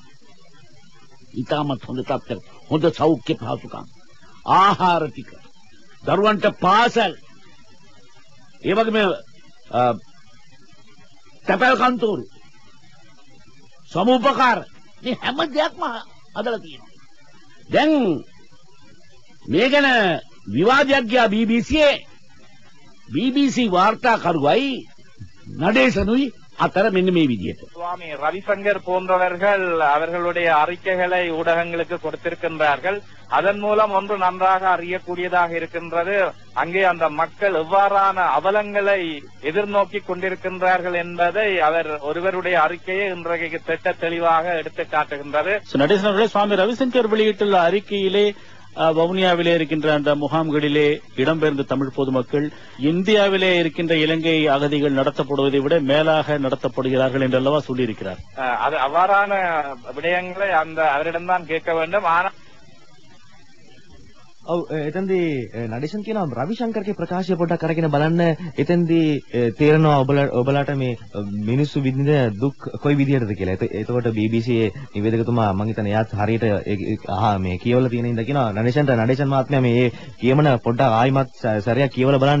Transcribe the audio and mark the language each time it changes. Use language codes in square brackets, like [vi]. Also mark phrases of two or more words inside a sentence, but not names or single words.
[si] ඉතාමත් හොඳ තත්ත්වයක්, හොඳ සෞඛ්‍ය පහසුකම්, ආහාර ටික, දරුවන්ට පාසල්, ඒ වගේම තැපැල් කන්තෝරු, සමුපකාර, මේ හැම දෙයක්ම හදලා තියෙනවා. දැන් මේ ගැන විවාදයක් ගියා BBC වාර්තාකරුවයි நடேசனுයි අතර මෙන්න මේ විදියට. [ta] சுவாமி ரவிசங்கர் போன்றவர்கள் அவர்களுடைய அறிக்கைகளை ஊடகங்களுக்கு கொடுத்திருக்கின்றார்கள். அதன் மூலம் ஒன்று நன்றாக அறியக்கூடியதாக இருக்கின்றது. அங்கே அந்த மக்கள் எவ்வாறான அவலங்களை எதிர்நோக்கி கொண்டிருக்கின்றார்கள் என்பதை அவர் ஒருவருடைய அறிக்கையை இன்றைக்கு திட்ட தெளிவாக எடுத்து காட்டுகின்றது. நடேசன் அவர்களே, சுவாமி ரவிசங்கர் வெளியிட்டுள்ள அறிக்கையிலே வவுனியாவிலே இருக்கின்ற அந்த முகாம்களிலே இடம்பெயர்ந்த தமிழ் பொதுமக்கள் இந்தியாவிலே இருக்கின்ற இலங்கை அகதிகள் நடத்தப்படுவதை விட மேலாக நடத்தப்படுகிறார்கள் என்றல்லவா சொல்லியிருக்கிறார். அது அவ்வாறான விடயங்களை அந்த அவரிடம்தான் கேட்க வேண்டும். ஆனால் [si] ඔව් එතෙන්දී නඩේෂන් කියනවා රවිශංකර්ගේ ප්‍රකාශය පොඩ්ඩක් අරගෙන බලන්න. එතෙන්දී තේරෙනවා ඔබලාට මේ මිනිස්සු විඳින දුක් කොයි විදිහටද කියලා. එතකොට BBC නිවේදකතුමා මම හිතන්නේ එයාත් හරියට මේ කියවලා තියෙන ඉඳ කියනවා නඩේෂන් මහත්මයා මේ කියමන පොඩ්ඩක් ආයිමත් සැරයක් කියවලා බලන්න.